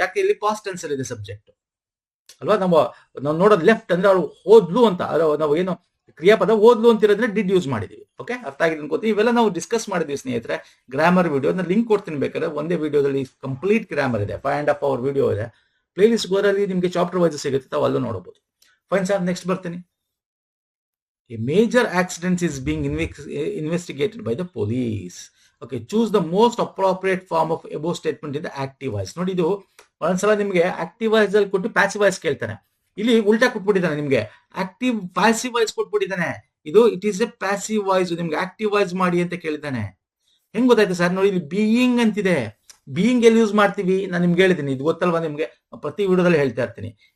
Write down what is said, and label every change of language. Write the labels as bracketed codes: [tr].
[kn] ಯಾಕೆ ಇಲ್ಲಿ past tense ಅಲ್ಲಿ ಇದೆ ಸಬ್ಜೆಕ್ಟ್ ಅಲ್ವಾ. ನಾವು ನೋಡೋದು ಲೆಫ್ಟ್ ಅಂದ್ರೆ ಅವ್ರು ಹೋದ್ಲು ಅಂತ, ನಾವು ಏನು ಕ್ರಿಯಾಪದ ಓದ್ಲು ಅಂತಿರೋದ್ರೆ ಡಿಡ್ ಯೂಸ್ ಮಾಡಿದೀವಿ. ಓಕೆ, ಅರ್ಥ ಆಗಿದೆ ಅನ್ಕೋತೀವಿ. ಇವೆಲ್ಲ ನಾವು ಡಿಸ್ಕಸ್ ಮಾಡಿದ್ವಿ ಸ್ನೇಹಿತರೆ. ಗ್ರಾಮರ್ ವಿಡಿಯೋ ಲಿಂಕ್ ಕೊಡ್ತೀನಿ, ಬೇಕಾದ್ರೆ ಒಂದೇ ವಿಡಿಯೋದಲ್ಲಿ ಕಂಪ್ಲೀಟ್ ಗ್ರಾಮರ್ ಇದೆ, 5.5 hour ವಿಡಿಯೋ ಇದೆ. ಪ್ಲೇ ಲಿಸ್ಟ್ ಗೋರಲ್ಲಿ ನಿಮಗೆ ಚಾಪ್ಟರ್ ವೈಸ್ ಸಿಗುತ್ತೆ, ತಾವು ಅಲ್ಲೂ ನೋಡಬಹುದು. ಫೈನ್ ಸರ್, ನೆಕ್ಸ್ಟ್ ಬರ್ತೀನಿ. [en] A major accident is being investigated by the police. Okay, choose the most appropriate form of above statement in the active voice. [kn] ನೋಡಿ, ಇದು ಒಂದ್ಸಲ ನಿಮ್ಗೆ ಆಕ್ಟಿವ್ ವಾಯ್ಸ್ ಅಲ್ಲಿ ಕೊಟ್ಟು ಪ್ಯಾಸಿವ್ ವಾಯ್ಸ್ ಕೇಳ್ತಾನೆ. ಇಲ್ಲಿ ಉಲ್ಟಾ ಕೊಟ್ಬಿಟ್ಟಿದ್ದಾನೆ, ನಿಮ್ಗೆ ಆಕ್ಟಿವ್ ಪ್ಯಾಸಿವ್ ವಾಯ್ಸ್ ಕೊಟ್ಬಿಟ್ಟಿದ್ದಾನೆ. ಇದು [en] it is a passive voice, [kn] ನಿಮ್ಗೆ ಆಕ್ಟಿವ್ ವಾಯ್ಸ್ ಮಾಡಿ ಅಂತ ಕೇಳಿದ್ದಾನೆ. ಹೆಂಗ್ ಗೊತ್ತಾಯ್ತು ಸರ್? ನೋಡಿ, ಇಲ್ಲಿ ಬೀಯಿಂಗ್ ಅಂತಿದೆ. ಬೀಯಿಂಗ್ ಎಲ್ಲಿ ಯೂಸ್ ಮಾಡ್ತೀವಿ? ನಾನು ನಿಮ್ಗೆ ಹೇಳಿದ್ದೀನಿ, ಇದು ಗೊತ್ತಲ್ವಾ ನಿಮ್ಗೆ, ಪ್ರತಿ ವಿಡಿಯೋದಲ್ಲಿ ಹೇಳ್ತಾ ಇರ್ತೀನಿ.